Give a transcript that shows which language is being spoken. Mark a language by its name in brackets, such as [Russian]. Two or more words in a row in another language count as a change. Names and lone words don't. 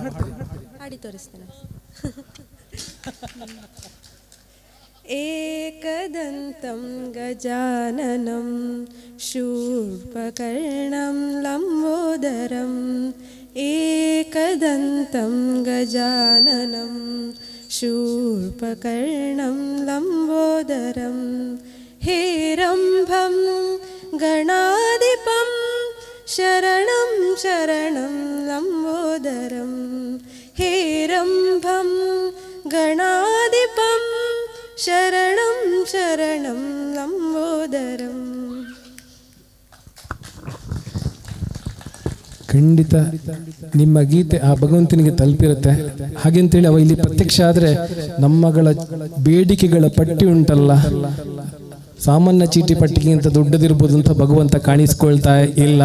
[Kannada] ಹಾಡಿ ತೋರಿಸ್ತೇನೆ. [Sanskrit] ಏಕದಂತಂ ಗಜಾನನಂ ಶೂರ್ಪಕರ್ಣಂ ಲಂಬೋದರಂ, ಏಕದಂತಂ ಗಜಾನನಂ ಶೂರ್ಪಕರ್ಣಂ ಲಂಬೋದರಂ, ಹೇರಂಭಂ ಗಣಾಧಿಪಂ ಶರಣಂ ಶರಣಂ ಲಂಬೋದರಂ, ಹೇರಂಭಂ ಗಣಾಧಿಪಂ ಶರಣಂ ಶರಣಂ ಲಂಬೋದರಂ. [Kannada] ಖಂಡಿತ ನಿಮ್ಮ ಗೀತೆ ಆ ಭಗವಂತನಿಗೆ ತಲುಪಿರುತ್ತೆ. ಹಾಗೆಂತೇಳಿ ಅವ ಇಲ್ಲಿ ಪ್ರತ್ಯಕ್ಷ ಆದರೆ ನಮ್ಮಗಳ ಬೇಡಿಕೆಗಳ ಪಟ್ಟಿ ಉಂಟಲ್ಲ, ಸಾಮಾನ್ಯ ಚೀಟಿ ಪಟ್ಟಿಗಿಂತ ದೊಡ್ಡದಿರ್ಬೋದು ಅಂತ ಭಗವಂತ ಕಾಣಿಸ್ಕೊಳ್ತಾ ಇಲ್ಲ.